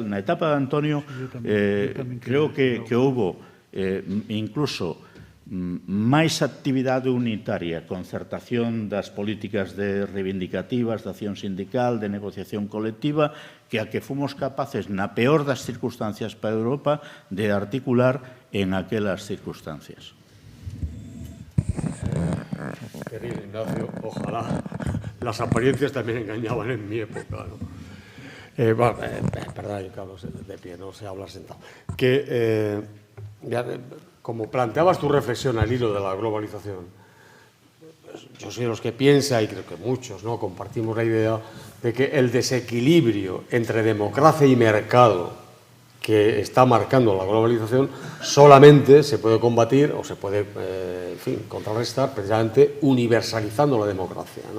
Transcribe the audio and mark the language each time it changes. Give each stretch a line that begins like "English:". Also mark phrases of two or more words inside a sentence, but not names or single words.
Galician: Na etapa de Antonio, creo que houve incluso máis actividade unitaria, concertación das políticas de reivindicativas, de acción sindical, de negociación colectiva, que a que fomos capaces, na peor das circunstancias para Europa, de articular en aquelas circunstancias.
Spanish: Querido Ignacio, ojalá las apariencias también engañaban en mi época, ¿no? Perdón, Carlos, de pie, no sé hablar sentado. Que, como planteabas tu reflexión al hilo de la globalización, yo soy de los que piensa, y creo que muchos, ¿no?, compartimos la idea de que el desequilibrio entre democracia y mercado que está marcando la globalización solamente se puede combatir o se puede, contrarrestar precisamente universalizando la democracia, ¿no?